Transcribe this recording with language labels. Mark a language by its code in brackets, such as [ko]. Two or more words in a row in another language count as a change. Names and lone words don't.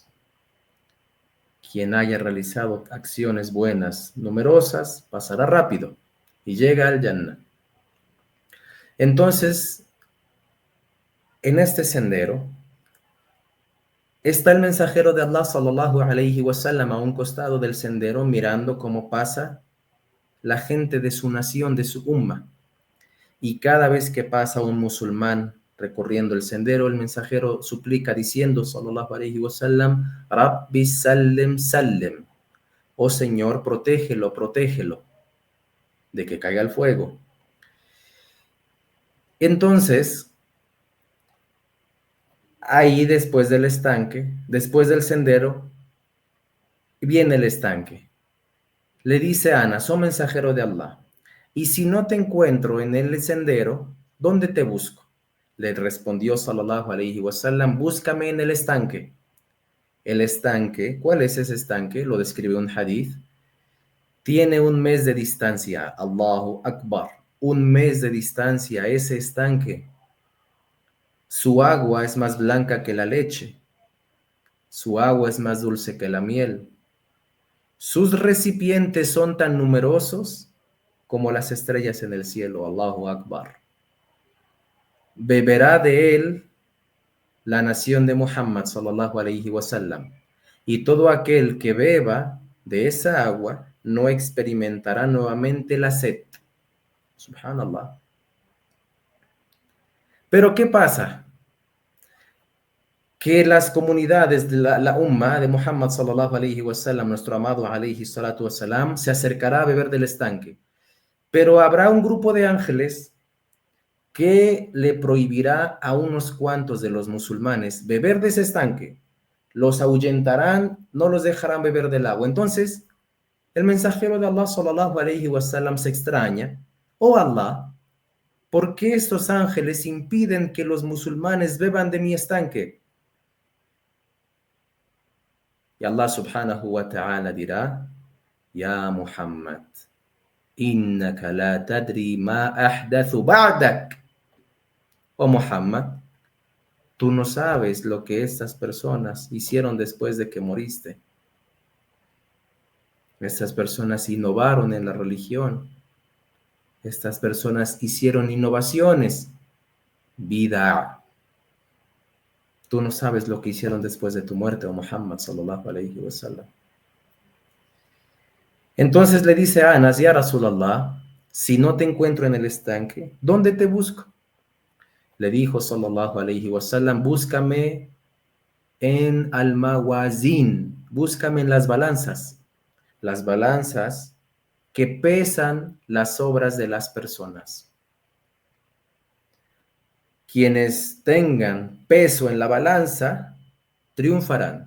[es] Quien haya realizado acciones buenas numerosas pasará rápido y llega al Jannah. Entonces, en este sendero está el mensajero de Allah [ar] صلى الله عليه وسلم [es] a un costado del sendero, mirando cómo pasa la gente de su nación, de su umma. Y cada vez que pasa un musulmán recorriendo el sendero, el mensajero suplica diciendo [ar] صلى الله عليه وسلم: رب سلم سلم, [es] oh Señor, protégelo, protégelo de que caiga el fuego. Entonces, ahí después del estanque, después del sendero, viene el estanque. Le dice a Anas: oh mensajero de Allah, y si no te encuentro en el sendero, ¿dónde te busco? Le respondió [ar] صلى الله عليه وسلم: [es] búscame en el estanque. El estanque, ¿cuál es ese estanque? Lo describe un hadith. Tiene un mes de distancia, [ar] الله أكبر, [es] un mes de distancia ese estanque. Su agua es más blanca que la leche. Su agua es más dulce que la miel. Sus recipientes son tan numerosos como las estrellas en el cielo. [ar] الله أكبر. [es] Beberá de él la nación de Muhammad [ar] صلى الله عليه وسلم. [es] Y todo aquel que beba de esa agua no experimentará nuevamente la sed. Subhanallah. Pero ¿qué pasa? Que las comunidades de la umma de Muhammad [ar] صلى الله عليه وسلم, [es] nuestro amado [ar] عليه الصلاة والسلام, [es] se acercará a beber del estanque. Pero habrá un grupo de ángeles que le prohibirá a unos cuantos de los musulmanes beber de ese estanque. Los ahuyentarán, no los dejarán beber del agua. Entonces, el mensajero de Allah [ar] صلى الله عليه وسلم [es] se extraña: oh Allah, ¿por qué estos ángeles impiden que los musulmanes beban de mi estanque? Y Allah [ar] سبحانه وتعالى [es] dirá: [ar] يا محمد، إنك لا تدري ما أحدثوا بعدك. [es] Oh Muhammad, tú no sabes lo que estas personas hicieron después de que moriste. Estas personas innovaron en la religión. Estas personas hicieron innovaciones. Bid'a. Tú no sabes lo que hicieron después de tu muerte, oh Muhammad [ar] صلى الله عليه وسلم. [es] Entonces le dice a Anas: [ar] يا رسول الله, [es] si no te encuentro en el estanque, ¿dónde te busco? Le dijo [ar] صلى الله عليه وسلم: [es] búscame en al-Mawazin. búscame en las balanzas que pesan las obras de las personas. Quienes tengan peso en la balanza, triunfarán.